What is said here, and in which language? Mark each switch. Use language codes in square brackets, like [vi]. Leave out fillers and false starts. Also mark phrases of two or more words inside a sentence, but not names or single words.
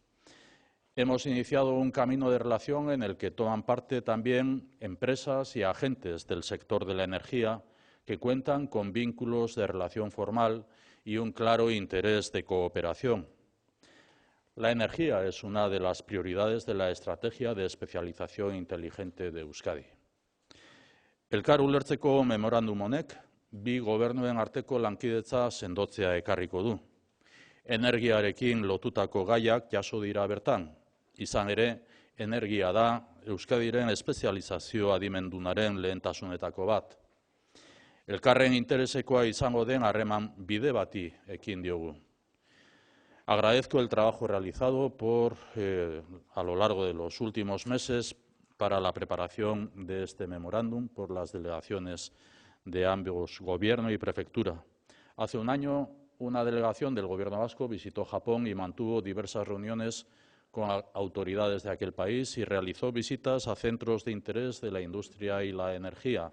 [es] Hemos iniciado un camino de relación en el que toman parte también empresas y agentes del sector de la energía que cuentan con vínculos de relación formal y un claro interés de cooperación. La energía es una de las prioridades de la estrategia de especialización inteligente de Euskadi. [eu] Elkar ulertzeko memorandum honek bi gobernuen arteko lankidetza sendotzea ekarriko du. Energiarekin lotutako gaiak jaso dira bertan. Izan ere, energia da Euskadiren espezializazio adimendunaren lehentasunetako bat. Elkarren interesekoa izango den harreman bide bati ekin diogu. [es] Agradezco el trabajo realizado a lo largo de los últimos meses para la preparación de este memorándum por las delegaciones de ambos gobierno y prefectura. Hace un año, una delegación del Gobierno vasco visitó Japón y mantuvo diversas reuniones con autoridades de aquel país y realizó visitas a centros de interés de la industria y la energía.